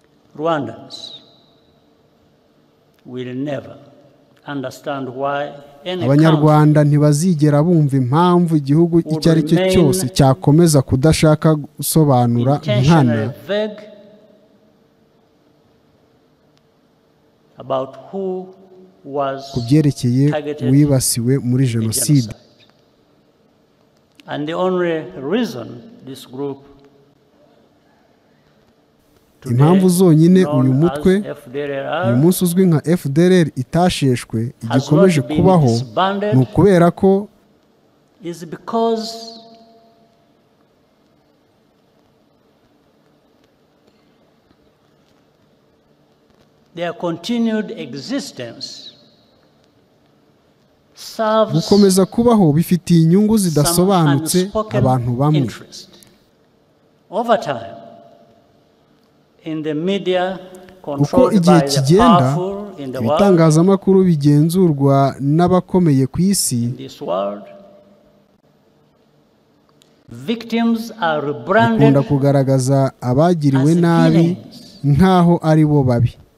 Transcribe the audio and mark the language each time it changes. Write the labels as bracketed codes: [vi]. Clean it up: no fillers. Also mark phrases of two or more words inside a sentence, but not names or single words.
[en] Rwandans will never understand why [rw] Abanyarwanda ntibazigera bumva impamvu igihugu icyo ari cyo cyose cyakomeza kudashaka gusobanura nkana kubyerekeye wibasiwe muri jenoside. [en] And the only reason this group [rw] impamvu zonyine uyu mutwe uyu munsi uzwi nka FDLR itasheshwe igikomeje kubaho ni ukubera ko [en] is because their continued existence [rw] gukomeza kubaho bifitiye inyungu zidasobanutse abantu bamwe. Uko igihe kigenda ibitangazamakuru bigenzurwa n'abakomeye ku isi bikunda kugaragaza abagiriwe nabi nk'aho ari bo babi.